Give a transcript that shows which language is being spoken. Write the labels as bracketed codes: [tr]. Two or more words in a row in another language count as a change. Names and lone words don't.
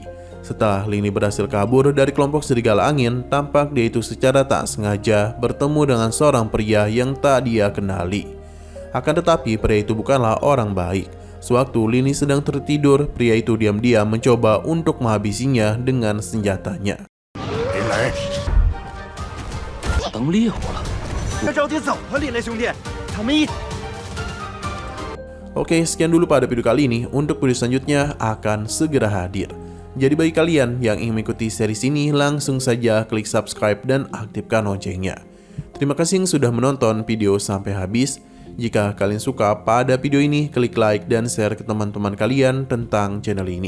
[id] Setelah Lini berhasil kabur dari kelompok serigala angin, tampak dia itu secara tak sengaja bertemu dengan seorang pria yang tak dia kenali. Akan tetapi pria itu bukanlah orang baik. Sewaktu Lini sedang tertidur, pria itu diam-diam mencoba untuk menghabisinya dengan senjatanya. [zh] 林雷，当猎物了。该着急走啊，林雷兄弟，他们一 [id] Oke, sekian dulu pada video kali ini. Untuk video selanjutnya akan segera hadir. Jadi bagi kalian yang ingin mengikuti series ini, langsung saja klik subscribe dan aktifkan loncengnya. Terima kasih yang sudah menonton video sampai habis. Jika kalian suka pada video ini, klik like dan share ke teman-teman kalian tentang channel ini.